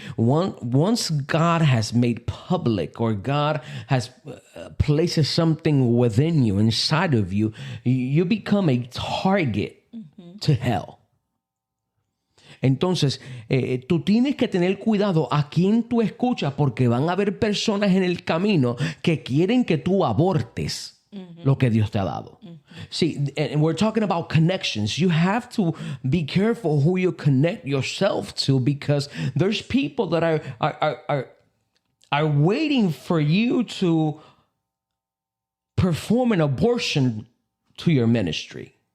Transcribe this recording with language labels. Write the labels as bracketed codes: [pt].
[en] Once God has made public or God has places something within you, inside of you, you become a target to hell. [es] Entonces, tú tienes que tener cuidado a quién tú escuchas porque van a haber personas en el camino que quieren que tú abortes lo que Dios te ha dado. [en] See, and we're talking about connections. You have to be careful who you connect yourself to because there's people that are waiting for you to perform an abortion to your ministry.